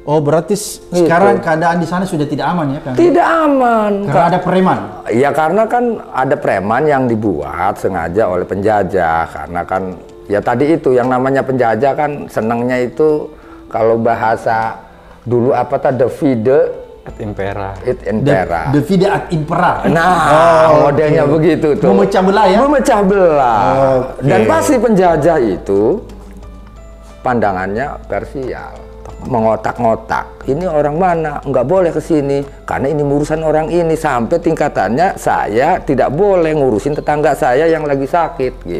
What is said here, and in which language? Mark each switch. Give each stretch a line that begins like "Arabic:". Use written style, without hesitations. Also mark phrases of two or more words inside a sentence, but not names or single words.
Indonesian: Oh, berarti sekarang keadaan di sana sudah tidak aman ya, Kang? Tidak aman. Karena ada preman. Ya karena kan ada preman yang dibuat sengaja oleh penjajah. Karena kan ya tadi itu yang namanya penjajah kan senangnya itu kalau bahasa dulu apa tadi divide
Latin: et impera. Divide et impera.
Indonesian: Nah, modelnya begitu tuh. Memecah belah ya? Memecah belah. Dan pasti penjajah itu pandangannya parsial. Mengotak-ngotak. Ini orang mana? Nggak boleh ke sini karena ini urusan orang ini, sampai tingkatannya saya tidak boleh ngurusin tetangga saya yang lagi sakit gitu.